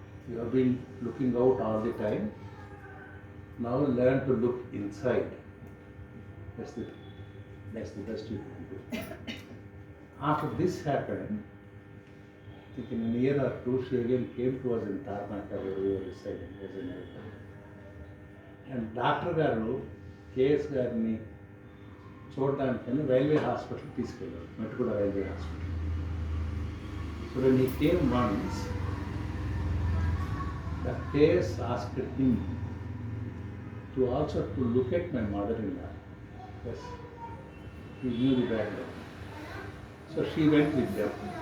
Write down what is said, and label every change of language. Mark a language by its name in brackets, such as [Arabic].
[English] You have been looking out all the time. Now learn to look inside. That's the best you can do. After this happened, I think in a year or two, she again came to us in Tarnaka, where we were residing as a neighbor. And Dr. Garu, K.S. [Telugu] Garni, చూడడానికని railway hospital తీసుకెళ్ళాడు, Mettuguda railway hospital. [English] So when he came once, the K.S. asked him to also to look at my mother-in-law. Yes, he knew the background. So she went with them.